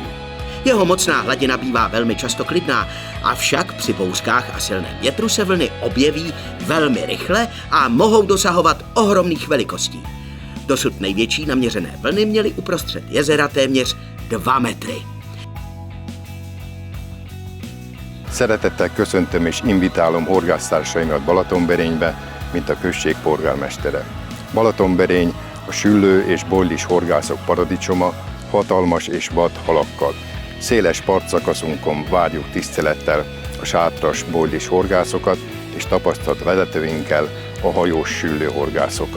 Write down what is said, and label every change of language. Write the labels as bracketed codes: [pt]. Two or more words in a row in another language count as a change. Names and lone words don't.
[cs] Jeho mocná hladina bývá velmi často klidná, avšak při bouřkách a silném větru se vlny objeví velmi rychle a mohou dosahovat ohromných velikostí. Dosud největší naměřené vlny měly uprostřed jezera téměř 2 metry. [hu] Szeretettel köszöntöm és invitálom horgásztársaimat Balatonberénybe, mint a község polgármestere. Balatonberény a süllő és bollis horgászok paradicsoma, hatalmas és vad halakkal. Széles partszakaszunkon várjuk tisztelettel a sátras bollis horgászokat és tapasztalt vezetőinkkel a hajós süllő horgászokat.